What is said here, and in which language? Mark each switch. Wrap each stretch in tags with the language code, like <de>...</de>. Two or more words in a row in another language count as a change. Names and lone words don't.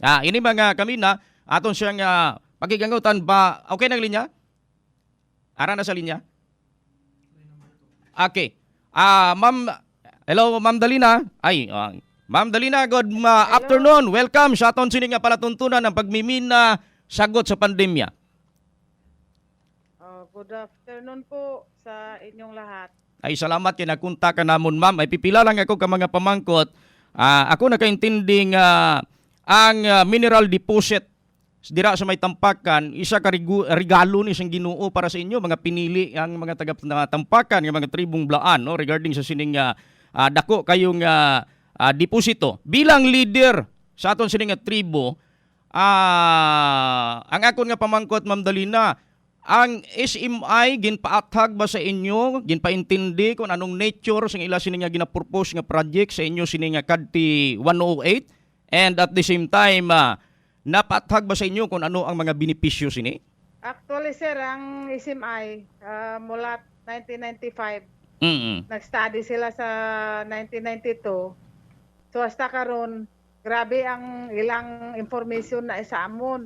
<hil>Ini mga kamina, aton siyang pagigangutan ba, okay nang linya? Ara na sa linya? Okay.</hil> <en>Ma'am, hello Ma'am Dalina. Ma'am Dalina, good afternoon.</en> <hil>Welcome sa aton sining nga palatuntunan ng pagmimina sagot sa pandemya.</hil> <en>Good afternoon</en> <tl>po sa inyong lahat.</tl> <hil>Ay salamat kay nakunta ka namon ma'am. Ay pipila lang ako ka mga pamangkot. Ako nakaintinding ang</hil> <en>mineral deposit</en> <hil>dira sa may Tampakan, isa ka regalo ni siyang Ginoo para sa inyo, mga pinili ang mga taga Tampakan, ng mga tribong Blaan, no, regarding sa sining dako kayong deposito. Bilang leader sa aton sining tribo, ang akon nga pamangkot Ma'am Dalina, ang SMI ginpaathag ba sa inyo, ginpaintindi kung anong nature sa ila sining nga ginapurpose nga project sa inyo sining nga Kadti 108,</hil> <en>and at the same time</en> <hil>napaathag ba sa inyo kung ano ang mga benepisyo sini? Actually sir, ang SMI mula 1995, nag-study sila sa 1992. So hasta karon grabe ang ilang information na isa amon.</hil>